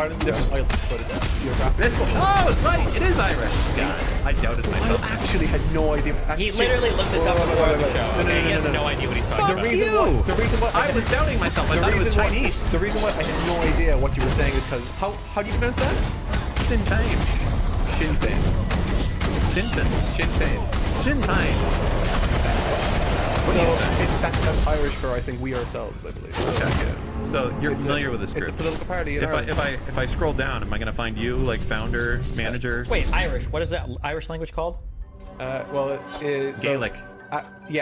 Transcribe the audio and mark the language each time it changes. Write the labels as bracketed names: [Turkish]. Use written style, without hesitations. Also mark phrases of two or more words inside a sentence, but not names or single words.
[English] Ireland's different islands, but it's geographic. This one. Oh, it's right. It is Irish. God, I doubted I myself. actually had no idea. He literally looked this up before the show. Okay, he has no idea what he's talking The about. reason you. why. The reason why. I was doubting myself. I thought it was Chinese. The reason why I had no idea what you were saying is because how do you pronounce that? Sinn Féin. Sinn Féin. Sinn Féin. Sinn Féin. Sinn Féin. So that's Irish for I think we ourselves, I believe. Okay. So you're It's familiar with this It's group? a political party in Ireland. If I scroll down, am I gonna find you like founder, manager? Wait, Irish. What is that Irish language called? Well, it is Gaelic. Yeah.